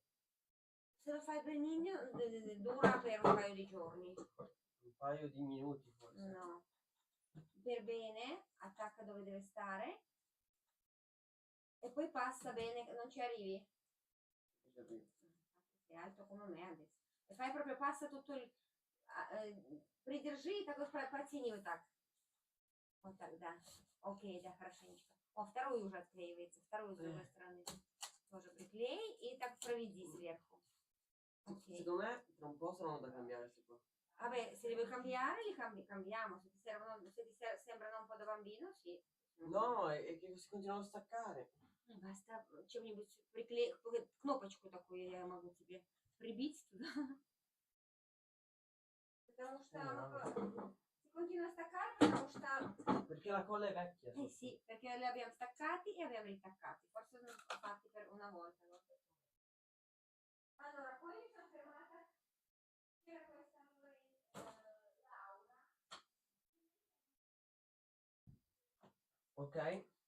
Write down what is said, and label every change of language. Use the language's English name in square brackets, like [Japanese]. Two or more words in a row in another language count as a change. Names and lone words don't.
[Italian] Se lo fai benino, dura per un paio di giorni. Un paio di minuti forse. No. Per bene, attacca dove deve stare. E poi passa bene, non ci arrivi? Sei alto come me adesso. И fai proprio, passa tutto il... [Russian] Придержи и так потяни вот так. Вот так, да. Окей, да, хорошенечко. О, вторую уже отклеивается, вторую с другой стороны. Тоже приклей и так проведи сверху. Окей. [Italian] Secondo me tra un po' saranno da cambiare questi qua. Vabbè, se li vuoi cambiare, li cambiamo. Se ti sembrano un po' da bambino, sì. No, è che si continuano a staccare. [Russian] Basta чем-нибудь приклеить, кнопочку такую я могу тебе прибить туда. Потому что [Italian] si continua a staccare, [Russian] потому что... [Italian] Perché la colla è vecchia. sì, perché li abbiamo staccati e abbiamo ritaccati. Forse non sono fatti per una volta. Allora, poi mi sono fermata. C'era questa Laura. Ok.